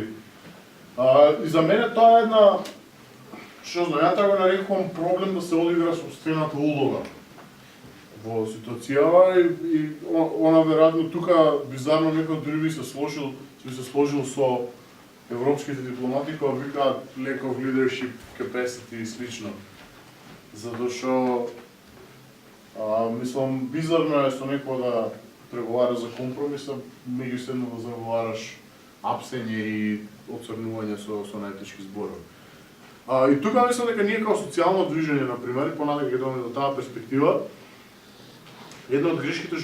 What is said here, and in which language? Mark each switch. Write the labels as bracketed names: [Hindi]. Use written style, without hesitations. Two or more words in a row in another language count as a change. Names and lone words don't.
[Macedonian] И за мене тоа е една, што знам, ја го нарекувам проблем да се одигра собствената улога во ситуацијава и она веројатно тука бизарно некој дури би се сложил со европските дипломати кои викаат [English] lack of leadership capacity [Macedonian] и слично. Затоа што мислам бизарно е со некој да преговара за компромиса, меѓусебно да заговараш апсење и оцрнување со најтешки зборови. И тука мислам дека ние како социјално движење, например, понатака ќе дојдеме до таа перспектива, една од грешките што